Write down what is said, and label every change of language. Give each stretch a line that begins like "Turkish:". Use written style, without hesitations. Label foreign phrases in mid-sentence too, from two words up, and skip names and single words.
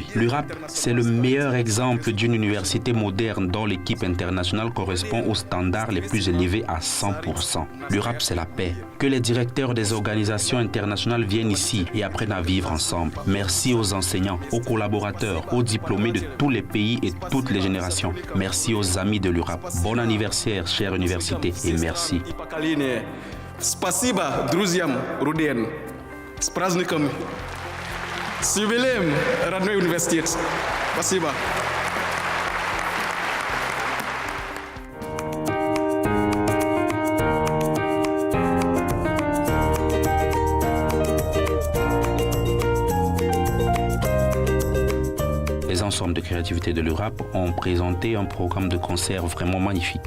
French: L'URAP, c'est le meilleur exemple d'une université moderne dont l'équipe internationale correspond aux standards les plus élevés à 100%. L'URAP, c'est la paix. Que les directeurs des organisations internationales viennent ici et apprennent à vivre ensemble. Merci aux enseignants, aux collaborateurs, aux diplômés de tous les pays et toutes les générations. Merci aux amis de l'URAP. Bon anniversaire, chère université, et merci.
Russian: Спасибо друзьям Руден. С праздником. С юбилеем, родной университет. Спасибо.
French: Les ensembles de créativité de l'URAP ont présenté un programme de concert vraiment magnifique.